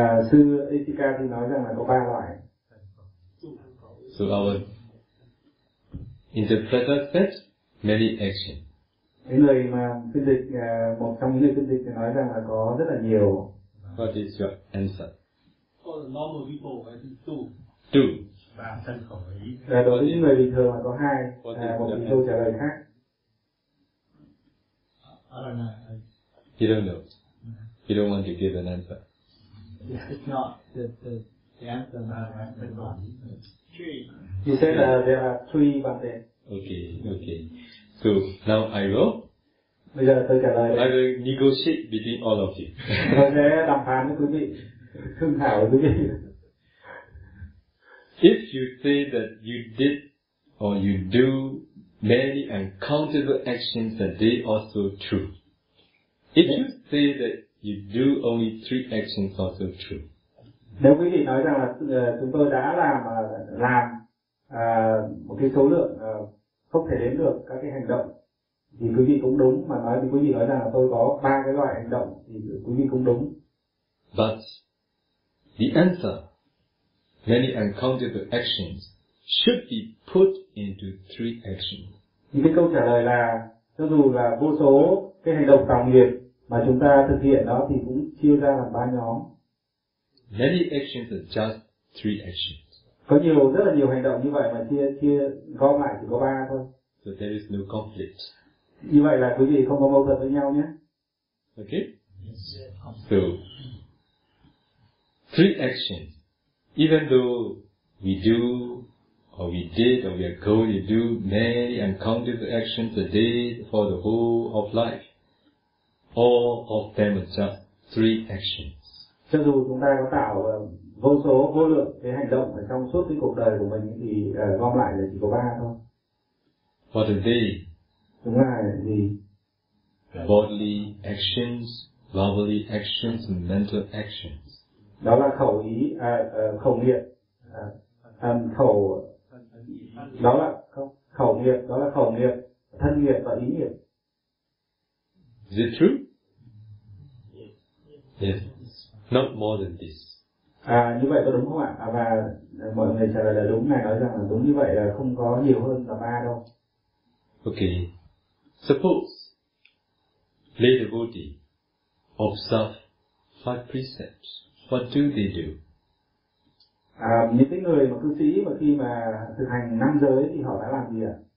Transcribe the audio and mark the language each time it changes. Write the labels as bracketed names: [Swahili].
[Vietnamese] Sư Hisika thì nói rằng là có 3 loại. [English] So our interpreter said many actions. [Vietnamese] Cái người mà phiên dịch, một trong những người phiên dịch thì nói rằng là có rất là nhiều. [English] What is your answer? For normal people, I think 2. 2. [Vietnamese] Và thân khẩu ý. Là đối với những người bình thường là có 2. Một vị tu trả lời khác. [English] I don't know. You don't know. You don't want to give an answer. It's not the answer that I've been on. 3. You said there are 3 bạn đề. Okay. So now I will. [Vietnamese] Bây giờ tôi trả lời. [English] I will negotiate between all of you. [Vietnamese] Tôi sẽ đàm phán với quý vị, thương thảo với quý vị. [English] If you say that you did or you do many uncountable actions a day, also true. If you say that you do only 3 actions, also true. [Vietnamese] Nếu quý vị nói rằng là chúng tôi đã làm một cái số lượng không thể đếm được các cái hành động thì quý vị cũng đúng, mà nói thì quý vị nói rằng là tôi có 3 cái loại hành động thì quý vị cũng đúng. [English] But the answer, many uncountable actions, should be put into 3 actions. [Vietnamese] Thì cái câu trả lời là cho dù là vô số cái hành động tạo nghiệp mà chúng ta thực hiện đó thì cũng chia ra làm 3 nhóm. [English] Many actions are just 3 actions. [Vietnamese] Có nhiều, rất là nhiều hành động như vậy mà chia gom lại chỉ có 3 thôi. [English] So there is no conflict. [Vietnamese] Như vậy là quý vị không có mâu thuẫn với nhau nhé. [English] Okay. So, 3 actions. Even though we do, or we did, or we are going to do many uncountable actions a day for the whole of life, all of them are just 3 actions. [Vietnamese] Cho dù chúng ta có tạo vô số, vô lượng cái hành động ở trong suốt cái cuộc đời của mình thì gom lại là chỉ có 3 thôi. [English] What is it? [Vietnamese] Chúng ta là gì? [English] Bodily actions, verbally actions, and mental actions. [Vietnamese] Đó là khẩu ý, khẩu nghiệp, khẩu, đó là khẩu nghiệp, đó là khẩu nghiệp, thân nghiệp và ý nghiệp. [English] Is it true? Yes. Not more than this. [Vietnamese] Như vậy có đúng không ạ? Và mọi người trả lời là đúng, này nói rằng là đúng như vậy là không có nhiều hơn là 3 đâu. [English] Okay. Suppose lay devotee observe 5 precepts. What do they do? [Vietnamese] Những cái người mà cư sĩ mà khi mà thực hành 5 giới thì họ đã làm gì ạ?